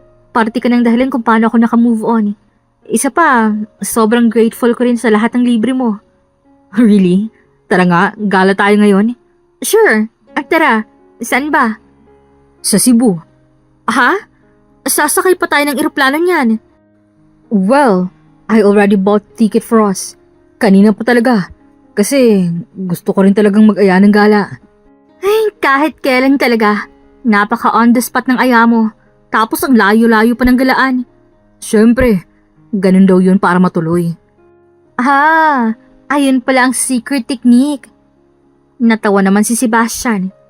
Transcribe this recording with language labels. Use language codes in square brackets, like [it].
[tl] Parte ka ng dahilan kung paano ako nakamove on. Isa pa, sobrang grateful ko rin sa lahat ng libre mo. Really? Tara nga, gala tayo ngayon. Sure, at tara, saan ba? Sa Cebu. Ha? Sasakay pa tayo ng eroplano niyan. [en] Well, I already bought ticket for us. [tl] Kanina pa talaga. Kasi gusto ko rin talagang mag-aya ng gala. Ay, kahit kailan talaga. Napaka [en] on the spot [tl] ng aya mo. Tapos ang layo-layo pa ng galaan. Siyempre, ganun daw yun para matuloy. Ayun pala ang secret technique. Natawa naman si Sebastian.